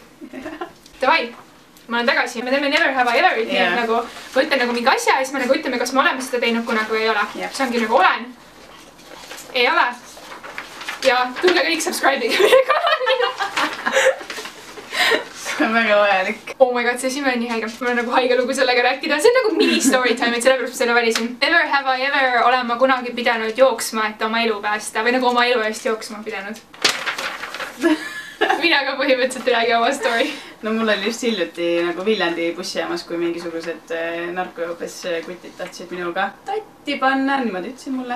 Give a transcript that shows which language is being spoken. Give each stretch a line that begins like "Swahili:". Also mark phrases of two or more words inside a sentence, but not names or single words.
Estonian: Davai, ma olen tagasi. Me teeme Never Have I Ever. Nagu, ma ütlen nagu mingi asja ja siis me nagu ütleme, kas me oleme seda teinud kunagi või ei ole. See ongi nagu olen. Ei ole. Ja tulge kõik subscribe'iga meie kanalile. See on väga vajalik.
English: Oh my god,
Estonian: see sime on nii haige. Mul on nagu haige lugu sellega rääkida. See on nagu mini
English: story time,
Estonian: et sellepärast ma selle valisin.
English: Never have I ever
Estonian: olen ma kunagi pidanud jooksma, et oma elu päästa. Või nagu oma elu eest jooksma pidanud. Mina ka põhimõtteliselt räägi oma story. No mul oli just hiljuti nagu Viljandi bussijaamas, kui mingisugused narkojoobes kutid tahtsid minuga tatti panna, niimoodi ütlesin mulle.